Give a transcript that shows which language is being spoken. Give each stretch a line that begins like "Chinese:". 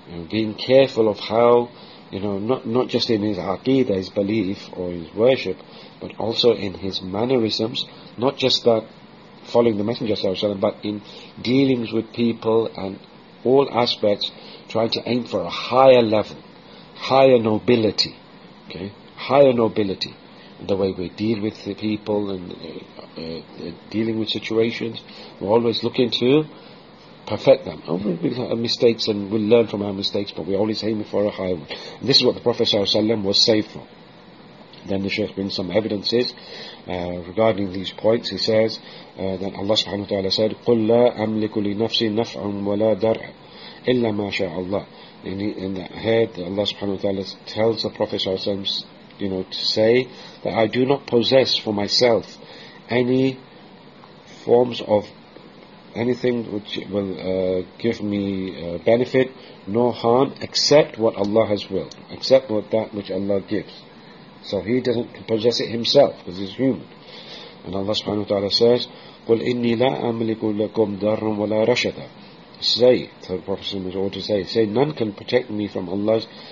English: Being careful of how, not just in his aqidah, his belief or his worship, but also in his mannerisms, not just that, following the Messenger sallallahu alaihi wasallam, but in dealings with people and all aspects, trying to aim for a higher level, higher nobility, okay, higher nobility, the way we deal with the people and dealing with situations, we're always looking to perfect them. We have mistakes and we learn from our mistakes, but we're always aiming for a higher one. And this is what the Prophet sallallahu alaihi wasallam was saved from. Then the Shaykh brings some evidences regarding these points. He says that Allah subhanahu wa ta'ala said,
Arabic: قُلْ لَا أَمْلِكُ لِنَفْسِي نَفْعٌ وَلَا دَرْعٌ إِلَّا مَا شَاءَ اللَّهُ.
English: In the head, Allah subhanahu wa ta'ala tells the Prophet sallallahu alayhi wa sallam, to say that I do not possess for myself any forms of anything which will give me benefit nor harm, except what Allah has willed, except what that which Allah gives. So he doesn't possess it himself because he's human. And Allah subhanahu wa ta'ala says,
Arabic: قُلْ إِنِّي لَا أَمْلِكُ لَكُمْ دَرًّا وَلَا رَشَدًا.
English: Say, the Prophet was ordered to say, none can protect me from Allah's...